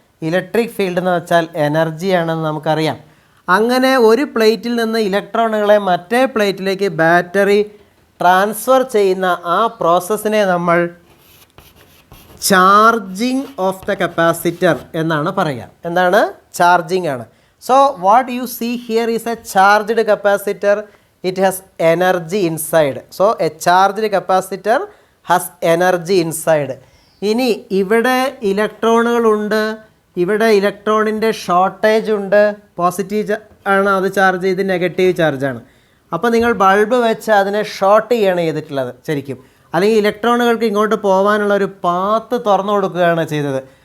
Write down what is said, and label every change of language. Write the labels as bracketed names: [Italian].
[Malayalam] Electric field എന്ന് വെച്ചാൽ എനർജിയാണെന്ന് നമുക്കറിയാം. അങ്ങനെ ഒരു പ്ലേറ്റിൽ നിന്ന് ഇലക്ട്രോണുകളെ മറ്റേ പ്ലേറ്റിലേക്ക് ബാറ്ററി ട്രാൻസ്ഫർ ചെയ്യുന്ന ആ പ്രോസസ്സിനെ നമ്മൾ ചാർജിങ് ഓഫ് ദ കപ്പാസിറ്റർ എന്നാണ് പറയുക. എന്താണ്? ചാർജിങ് ആണ്. [English] So what you see here is a charged capacitor. It has energy inside. So a charged capacitor has energy inside. [Malayalam] ഇനി ഇവിടെ ഇലക്ട്രോണുകളുണ്ട്, ഇവിടെ ഇലക്ട്രോണിൻ്റെ ഷോർട്ടേജ് ഉണ്ട്. പോസിറ്റീവ് ആണ് അത് ചാർജ് ചെയ്ത്, നെഗറ്റീവ് ചാർജാണ്. അപ്പോൾ നിങ്ങൾ ബൾബ് വെച്ച് അതിനെ ഷോർട്ട് ചെയ്യാണ് ചെയ്തിട്ടുള്ളത് ശരിക്കും. അല്ലെങ്കിൽ ഇലക്ട്രോണുകൾക്ക് ഇങ്ങോട്ട് പോകാനുള്ള ഒരു പാത്ത് തുറന്നു കൊടുക്കുകയാണ് ചെയ്തത്.